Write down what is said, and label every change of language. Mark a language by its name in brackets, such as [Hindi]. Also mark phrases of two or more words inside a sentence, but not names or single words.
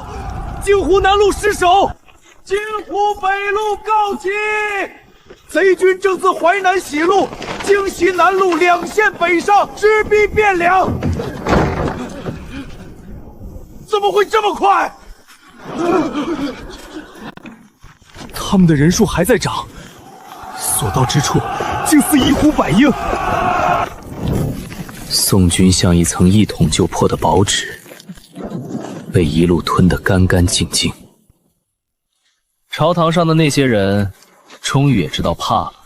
[Chinese] 京湖南路失守，京湖北路告急！贼军正自淮南西路、京西南路两线北上，直逼汴梁。怎么会这麼快？他們的人數還在漲，所到之處竟似一呼百應。宋軍像一層一捅就破的薄紙，被一路吞得乾乾淨淨。朝堂上的那些人，終於也知道怕了。